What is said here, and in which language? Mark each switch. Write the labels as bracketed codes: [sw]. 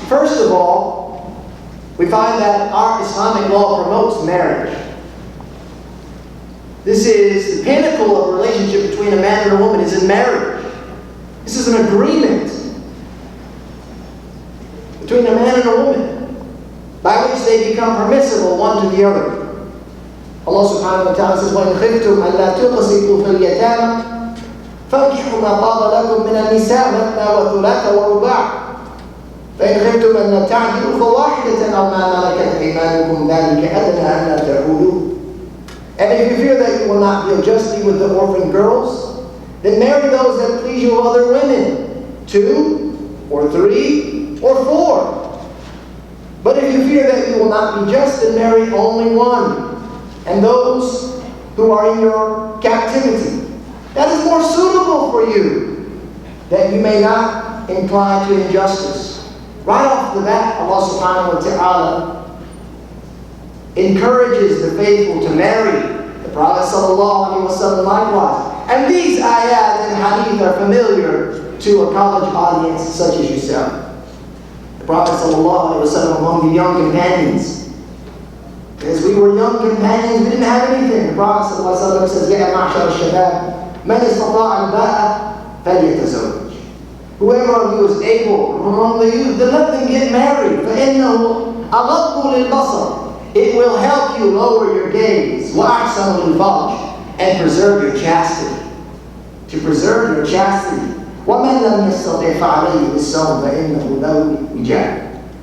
[en] First of all, we find that our Islamic law promotes marriage. This is the pinnacle of a relationship between a man and a woman, is in marriage. This is an agreement between a man and a woman by which they become permissible one to the other. Allah subhanahu wa ta'ala says, [ar] وَإِنْ خِفْتُمْ أَلَّا تُقْسِطُوا فِي الْيَتَامَى فَانكِحُوا مَا طَابَ لَكُم مِّنَ النِّسَاءِ مَثْنَىٰ وَثُلَاثَ وَرُبَاعَ فَإِنْ خِفْتُمْ أَلَّا تَعْدِلُوا فَوَاحِدَةً أَوْ مَا مَلَكَتْ أَيْمَانُكُمْ ذَلِكَ أَدْنَىٰ أَلَّا تَعُولُوا. [en] And if you fear that you will not deal justly with the orphan girls, then marry those that please you of other women, 2 or 3 or 4. But if you fear that you will not be just, then marry only one, and those who are in your captivity. That is more suitable for you, that you may not incline to injustice. Right off the bat, Allah subhanahu wa ta'ala encourages the faithful to marry. The Prophet sallallahu alaihi wasallam likewise. And these ayat and hadith are familiar to a college audience such as yourself. The Prophet sallallahu alaihi wasallam among the young companions. As we were young companions, we didn't have anything. The Prophet sallallahu alaihi wasallam says, [ar] يَا مَعْشَرَ الشَّبَابِ مَنِ اسْتَطَاعَ الْبَاءَ فَلْيَتَزَوَّجْ. [en] Whoever of you is able among the youth, then let them get married. [ar] فَإِنَّهُ أَغَضُّ لِلْبَصَرِ. [en] It will help you lower your gaze. [ar] وَأَحْسَنُ لِلْفَرْجِ. [en] And preserve your chastity. To preserve your chastity. [ar] وَمَنْ لَمْ يَسْتَطِعْ فَعَلَيْهِ بِالصَّوْمِ فَإِنَّهُ لَهُ وِجَاءٌ.